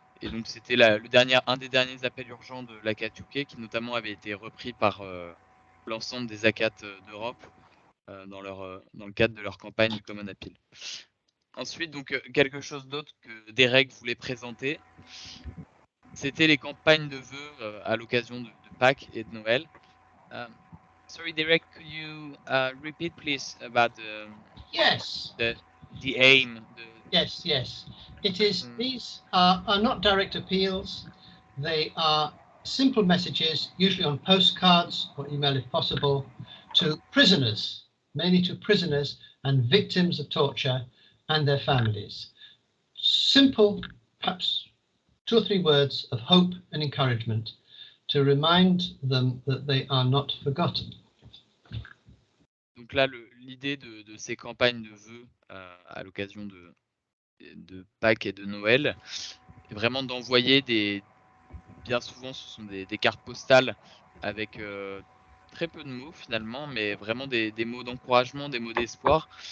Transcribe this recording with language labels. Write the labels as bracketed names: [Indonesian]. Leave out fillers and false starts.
[French] Et donc c'était un des derniers appels urgents de l'ACAT UK qui notamment avait été repris par l'ensemble des ACAT d'Europe dans le cadre de leur campagne du Common Appeal. Ensuite, donc quelque chose d'autre que Derek voulait présenter, c'était les campagnes de vœux à l'occasion de Pâques et de Noël. [English] Sorry, Derek, could you repeat, please, about Yes. the aim, Yes, yes. It is. These are not direct appeals. They are simple messages, usually on postcards or email if possible, to prisoners, mainly to prisoners and victims of torture and their families. Simple, perhaps 2 or 3 words of hope and encouragement to remind them that they are not forgotten. [French] Donc là, l'idée de ces campagnes de vœux à l'occasion de Pâques et de Noël est vraiment d'envoyer bien souvent ce sont des cartes postales avec très peu de mots finalement, mais vraiment des mots d'encouragement, des mots d'espoir.